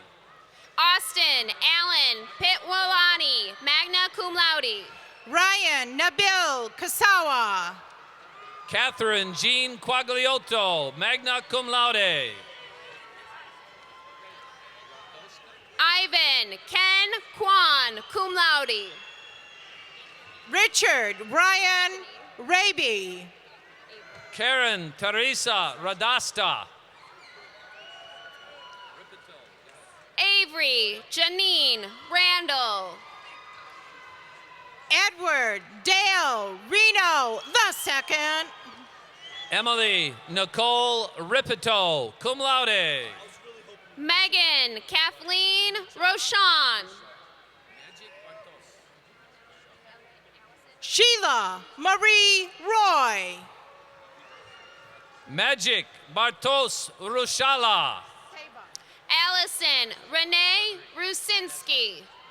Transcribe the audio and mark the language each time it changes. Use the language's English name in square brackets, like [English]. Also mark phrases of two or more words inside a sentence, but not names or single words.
[English] Austin Allen Pitwalani, [Latin] magna cum laude. [English] Ryan Nabil Kasawa. Catherine Jean Quagliotto, [Latin] magna cum laude. [English] Ivan Ken Kwan, [Latin] cum laude. [English] Richard Ryan Raby. Karen Teresa Radasta. Avery Janine Randall. Edward Dale Reno II. Emily Nicole Ripito, [Latin] cum laude. [English] Megan Kathleen Rochon. Sheila Marie Roy. Magic Bartos Rushala. Allison Renee Rusinski.